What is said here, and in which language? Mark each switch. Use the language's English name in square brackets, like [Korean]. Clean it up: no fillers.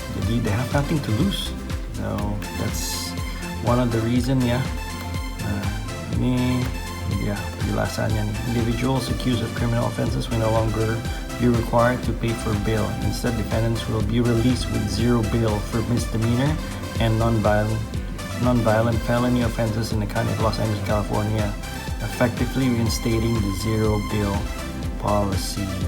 [Indonesian] Jadi [English] they have nothing to lose. So that's one of the reason ya. [Indonesian] Nah, ini ya penjelasannya nih. [English] Individuals accused of criminal offenses will no longer be required to pay for bail. Instead, defendants will be released with zero bail for misdemeanor and non-violent felony offenses in the county of Los Angeles, California, effectively reinstating the zero bail policy.